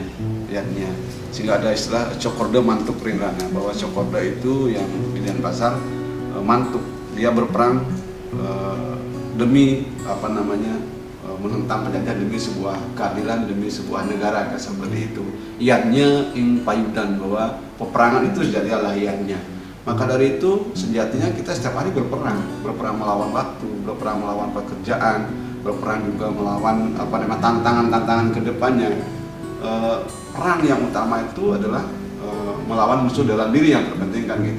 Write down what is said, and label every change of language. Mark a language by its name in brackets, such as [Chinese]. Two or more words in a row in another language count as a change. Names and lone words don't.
[Indonesian] Sehingga ada istilah [Balinese] Cokorda mantuk ring Rana, [Indonesian] bahwa Cokorda itu yang di Denpasar mantuk, dia berperang demi menentang penjajah, demi sebuah keadilan, demi sebuah negara kayak seperti itu. [Balinese] Yadnya ing payudan, [Indonesian] bahwa peperangan itu sejatinya adalah yadnya. Maka dari itu sejatinya kita setiap hari berperang melawan waktu, berperang melawan pekerjaan, berperang juga melawan tantangan-tantangan ke depannya. Perang yang utama itu adalah melawan musuh dalam diri yang terpenting kan gitu.